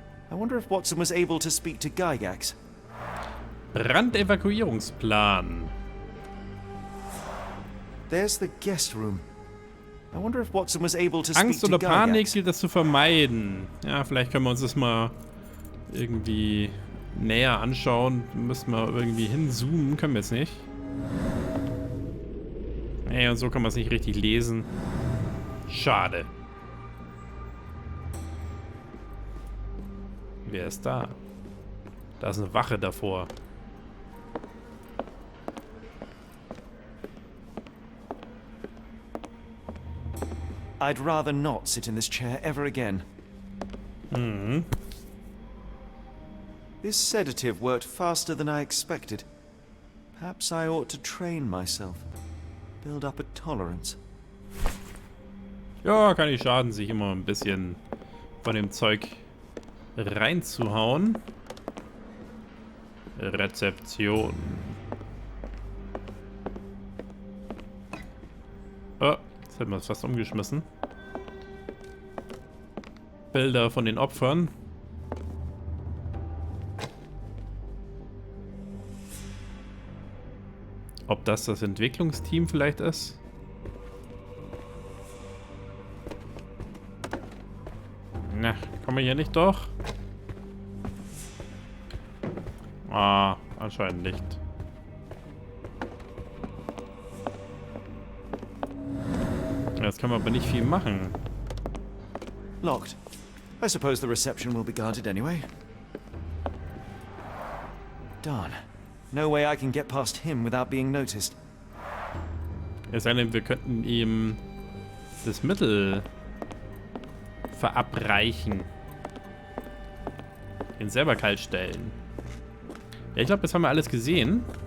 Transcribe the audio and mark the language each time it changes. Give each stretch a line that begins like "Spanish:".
English: I wonder if Watson was able to speak to Gygax.
German: Brandevakuierungsplan.
English: There's the guest room. I wonder if Watson was able to speak
German: Angst
English: to
German: oder Panik
English: Gygax.
German: gilt das zu vermeiden. Ja, vielleicht können wir uns das mal irgendwie näher anschauen. Müssen wir irgendwie hinzoomen. Können wir jetzt nicht. Ey, und so kann man es nicht richtig lesen. Schade. Wer ist da? Da ist eine Wache davor.
English: I'd rather not sit in this chair ever again. This sedative worked faster than I expected. Perhaps I ought to train myself. Build up a tolerance.
German: Ja, kann nicht schaden, sich immer ein bisschen von dem Zeug reinzuhauen. Rezeption. Oh, jetzt hätten wir es fast umgeschmissen. Bilder von den Opfern. Ob das Entwicklungsteam vielleicht ist? Na, kommen wir hier nicht durch? Ah, anscheinend nicht. Jetzt kann man aber nicht viel machen.
English: Locked. I suppose the reception will be guarded anyway. Darn. No way I can get past him without being noticed.
German: Es sei denn, wir könnten ihm das Mittel verabreichen. Ihn selber kalt stellen. Ja, ich glaube, das haben wir alles gesehen.